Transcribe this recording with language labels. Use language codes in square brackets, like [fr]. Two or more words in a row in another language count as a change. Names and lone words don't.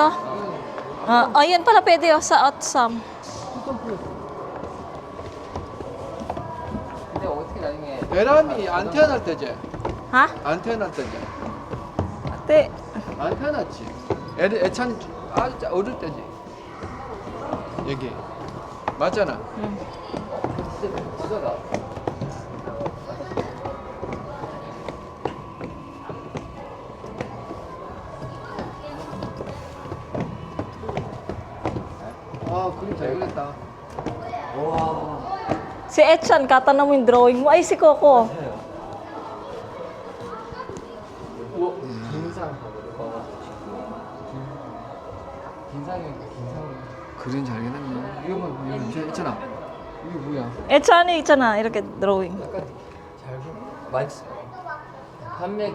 [tl] Ayan pala pwede oh, sa Otsam. [ko] 근데 어떻게 나중에 에란이 안 태어날 때지? Ha? 안 태어날 때지? [tl] Ate, [ko] 안 태어났지? 애찬이 아주 어릴 때지? 여기. 맞잖아. 진짜 부자다. 아, 그림 잘 그렸다. [tl] si Etchan, katanong mo yung drawing mo. Ay, si Coco. [ko] 그림 잘 그렸네. 이거 봐, 이거 있잖아. 이게 뭐야? Etchan이 있잖아, 이렇게 drawing. 약간 잘 맛있어. 판매 금액